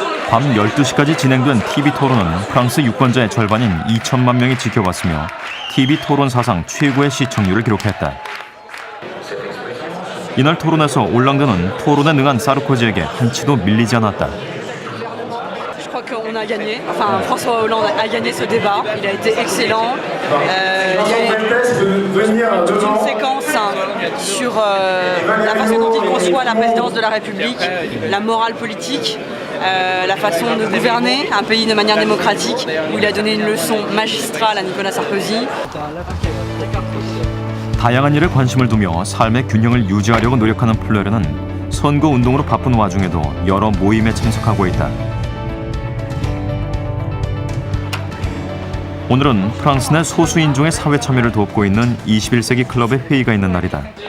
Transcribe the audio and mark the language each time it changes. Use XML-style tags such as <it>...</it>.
<ko>밤 12시까지 진행된 TV 토론은 프랑스 유권자의 절반인 2천만 명이 지켜봤으며 TV 토론 사상 최고의 시청률을 기록했다. 이날 토론에서 올랑드는 토론에 능한 사르코지에게 한치도 밀리지 않았다.</ko> <fr>Je crois qu'on a gagné. Enfin, François Hollande a gagné ce débat. Il a été excellent. Il y a eu toute une séquence sur la façon dont il conçoit la présidence de la République, la morale politique, la façon de gouverner un pays de manière démocratique, où il a donné une leçon magistrale à Nicolas Sarkozy.</fr> <ko>다양한 일에 관심을 두며 삶의 균형을 유지하려고 노력하는 플레르는 선거 운동으로 바쁜 와중에도 여러 모임에 참석하고 있다. 오늘은 프랑스 내 소수인종의 사회 참여를 돕고 있는 21세기 클럽의 회의가 있는 날이다.</ko>